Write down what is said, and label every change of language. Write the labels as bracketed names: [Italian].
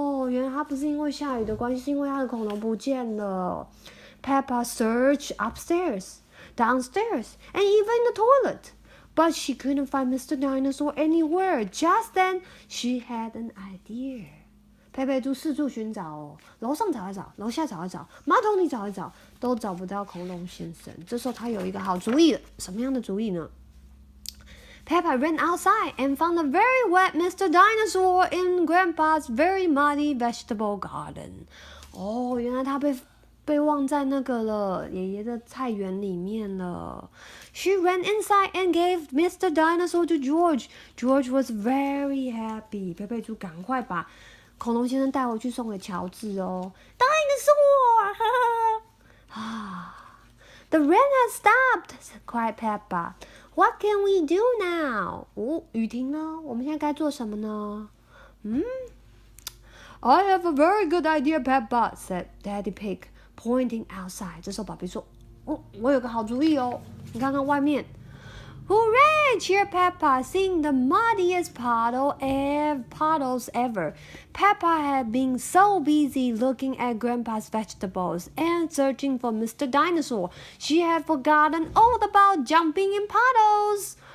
[Chinese] 原来他不是因为下雨的关系，是因为他的恐龙不见了。 [English] Peppa searched upstairs, downstairs, and even in the toilet. But she couldn't find Mr. Dinosaur anywhere. Just then, she had an idea. [Chinese] 佩佩猪四处寻找楼上找一找，楼下找一找，马桶里找一找，都找不到恐龙先生。这时候他有一个好主意了，什么样的主意呢？ [English] Peppa ran outside and found a very wet Mr. Dinosaur in Grandpa's very muddy vegetable garden. [Chinese] 原来他被被忘在那个了，爷爷的菜园里面了。 [English] She ran inside and gave Mr. Dinosaur to George. George was very happy. [Chinese] 佩佩猪赶快把恐龙先生带回去送给乔治哦。 [English] Dinosaur! 啊 The rain has stopped, cried Peppa. What can we do now? [Chinese] 哦，雨停了，我们现在该做什么呢？ [English] I have a very good idea, Peppa, said Daddy Pig, pointing outside. [Chinese] 这时候爸比说：“哦，我有个好主意哦，你看看外面。” [English] Hooray! cheered Peppa, seeing the muddiest puddles ever. Peppa had been so busy looking at Grandpa's vegetables and searching for Mr. Dinosaur, she had forgotten all about jumping in puddles.